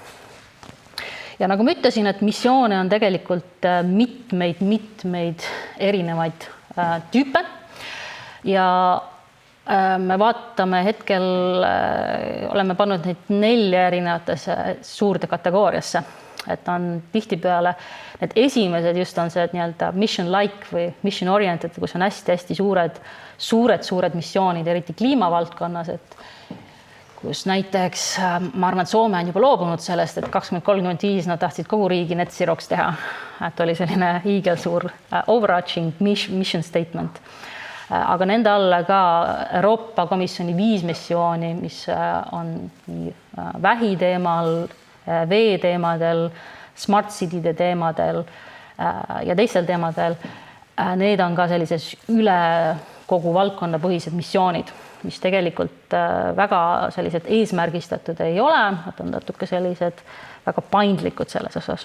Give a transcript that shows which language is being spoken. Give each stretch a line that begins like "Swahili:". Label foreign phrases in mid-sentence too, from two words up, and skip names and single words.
Estonian: Ja nagu ma ütlesin, et missioone on tegelikult mitmeid erinevaid tüüpe. Ja me vaatame hetkel, oleme pannud neid 4 erinevatesse suurde kategooriasse, et on tihtipeale need esimesed just on see nii-öelda mission-like või mission-oriented, kus on hästi suured missioonid, eriti kliimavaldkonnas, et kus näiteks ma arvan, et Soome on juba loobunud sellest, et 2035 nad tahtsid kogu riigi
English: net zero'ks
Estonian: teha. Et oli selline hiigelsuur
English: overarching mission statement.
Estonian: Aga nende alla ka Euroopa Komisjoni 5 missiooni, mis on vähi teemal, vee teemadel,
English: smart city'de
Estonian: teemadel ja teistel teemadel. Need on ka sellises üle kogu valdkonna põhised missioonid, mis tegelikult väga sellised eesmärgistatud ei ole, nad on natuke sellised väga paindlikud selles osas.